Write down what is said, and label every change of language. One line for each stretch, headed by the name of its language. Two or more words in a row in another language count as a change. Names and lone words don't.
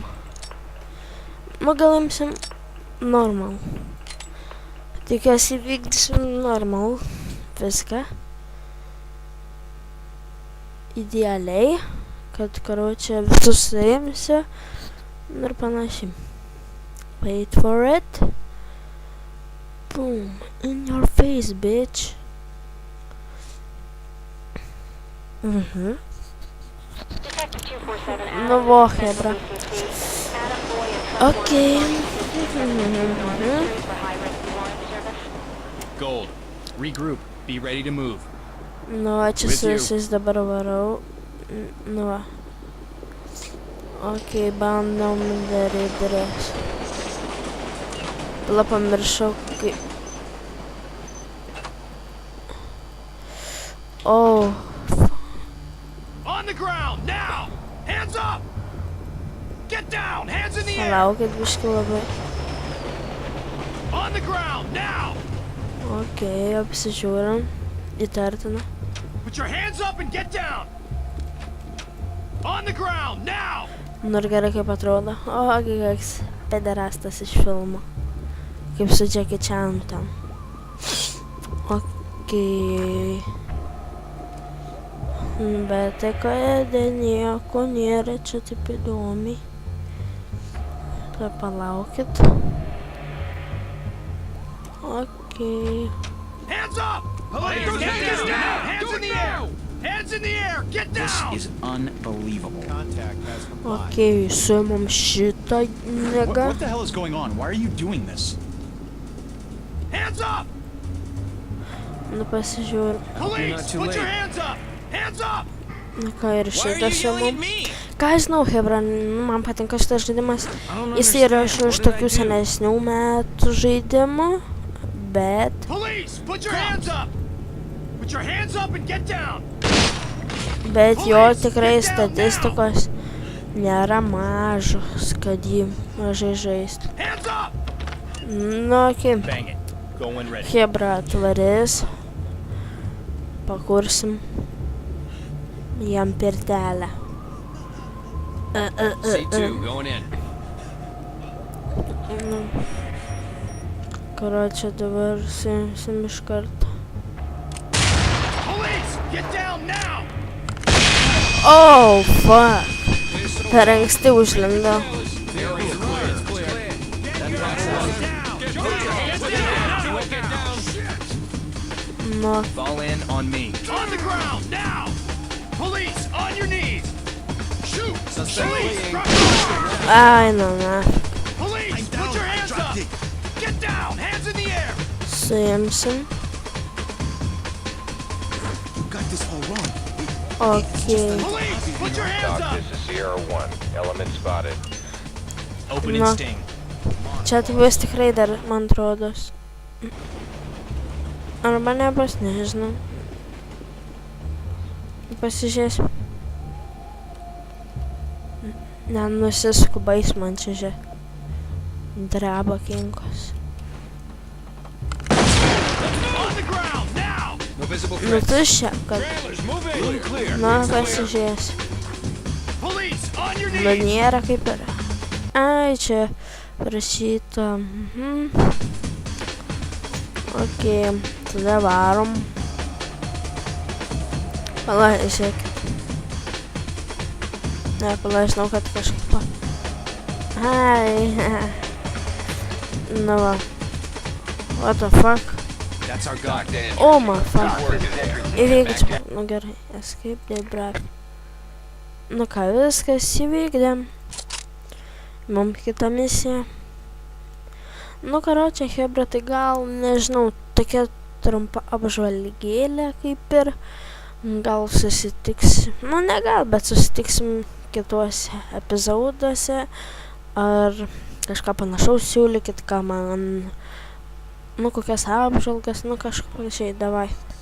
Lithuanian: Nu, gal imsim normal. Tikiuosi vykdysim normal viską. Idealiai. Kad, karočią, visus suimsiu. Ir panašiai.
English: Wait for it. Boom. In your face, bitch.
Lithuanian: Nu, vo, hebra. Ok.
English: Gold, regroup, be ready to move.
Lithuanian: Nu, čia su visais dabar varau. Nu, va. Ok, bandom daryti. Pala pamiršau, kaip...
English: Oh. On the ground, now! Hands up! Get down, hands in the air!
Lithuanian: Palaukit biškį labai.
English: On the ground, now!
Lithuanian: Ok, apsižiūrim. Įtartina.
English: Put your hands up and get down! On the ground, now!
Lithuanian: Nu ir gerai kaip atrodo. O, koks pederastas iš filmo. Kaip su Jackie Chanu ten. Ok. Bet tai kada nieko nėra čia taip įdomiai. Tai palaukit. Ok.
English: Hands up! Police, get down! Hands in the air! Hands in the air! Get down! This is unbelievable. Contact has complied.
Lithuanian: Ok, suimam šitą negą.
English: What the hell is going on? Why are you doing this? Hands up!
Lithuanian: Nu pasižiūrim.
English: Police, put your hands up! Hands up!
Lithuanian: Nu ką ir šitą suimam. Ką žinau, hebra, man patinka šitas žaidimas. Jis yra iš tokių senesnių metų žaidimų. Bet...
English: Police, put your hands up! Put your hands up and get down!
Lithuanian: Bet jo tikrai statistikos nėra mažos, kad jį mažai žaistų.
English: Hands up!
Lithuanian: Nu, ok.
English: Bang it. Go when ready.
Lithuanian: Hebra atvarys. Pakursim jam pirtelę.
English: C2, going in.
Lithuanian: Nu. Karočią dabar suimsim iš karto.
English: Police, get down now! Oh, fuck.
Lithuanian: Per anksti užlindo. Nu.
English: Fall in on me. On the ground, now! Police, on your knees! Shoot! Police, drop the
Lithuanian: Ai, nu, na.
English: Police, put your hands up! Get down, hands in the air!
Lithuanian: Suimsim.
English: You got this all wrong. Ok. Police, put your hands up! This is Sierra 1. Element spotted. Open No. and sting.
Lithuanian: Čia vis tikrai dar, man atrodos. Arba nebus, nežinau. Pasižiūrėsim. Nenusiskubais man čia žiūrė. Dreba kinkos.
English: On the ground, now! No visible
Lithuanian: Nu tu šią, kad...
English: Trailers, move in!
Lithuanian: Na, pasižiūrėsim.
English: Police, on your
Lithuanian: Nu
English: knees!
Lithuanian: nėra kaip ir... Ai, čia parašyta. Ok, tada varom. Pala, žiūrėkit. Ne, pala, žinau, kad kažkaip... Ai, nu va.
English: What the fuck? That's our guy. Oh my fuck.
Lithuanian: Įvykdžiau. Nu gerai,
English: escape the brave.
Lithuanian: Nu ką, viskas įvykdėm. Mum kita misija. Nu karočią, hebra, tai gal, nežinau, tokia trumpa apžvalgėlė kaip ir. Gal susitiksim, nu ne gal, bet susitiksim kituose epizoduose, ar kažką panašaus siūlykit, ką man, nu kokias apžvalgas, nu kažką panašiai, davai.